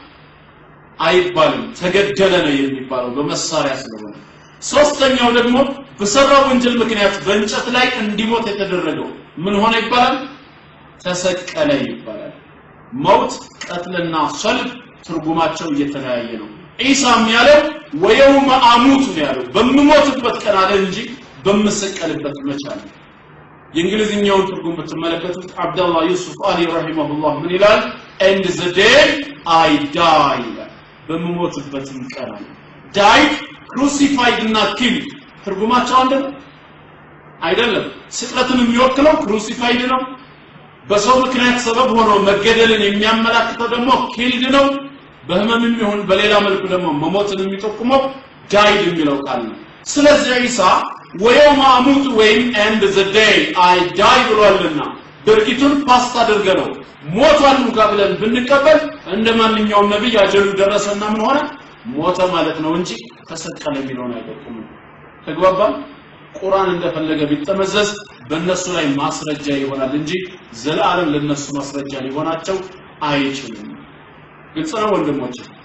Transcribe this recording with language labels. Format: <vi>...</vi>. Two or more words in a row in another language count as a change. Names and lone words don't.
<am>አይባልም ተገደለ ነው የሚባለው በመሳሪያ ስለሆነ ሶስተኛው ደግሞ በሰራው ወንጀል ምክንያት በእንጨት ላይ እንዲሞት የተደረገው ምን ሆነ ይባላል ተሰቀለ ይባላል ሞት ቀትልና ሰልብ ትርጉማቸው እየተለያየ ነው ኢሳም ያለው</am> <ar>وَيَوْمَ أَمُوتُ</ar> <am>ያለው በመሞትበት ቀን አለ እንጂ በመሰቀልበት መቻል የእንግሊዝኛውን ትርጉም ብትመለከቱት አብዱላህ ዩሱፍ አሊ ረሂመሁላህ ምን ይላል</am> <en>and the day I die</en> <am>በመሞትበት ቀን አለ</am> <en>died crucified</en> <am>እና killed ትርጉማቸው አንድ ነው አይደለም ስቅለትን የሚወክለው crucified ነው በሰው ምክንያት ሰበብ ሆኖ መገደልን የሚያመላክተው ደግሞ killed ነው በህመምም ይሁን በሌላ መልኩ ደግሞ መሞትን የሚጠቁመው died የሚለው ቃል ነው ስለዚህ ኢሳ</am> <ar>وَيَوْمَ أَمُوتُ</ar> <am>ወይም</am> <en>and the day I die</en> <am>ብሏልና ድርጊቱን ፓስት አድርገነው ሞቷል ብለን ብንቀበል እንደማንኛውም ነብይ አጀሉ ደረሰና ምን ሆነ ሞተ ማለት ነው እንጂ ተሰቀለ የሚለውን አይጠቁም ተግባባን ቁርአን እንደፈለገ ቢተመዘዝ በእነሱ ላይ ማስረጃ ይሆናል እንጂ ዘላለም ለነሱ ማስረጃ ሊሆናቸው አይችልም ግልጽ ነው ወንድሞቼ</am>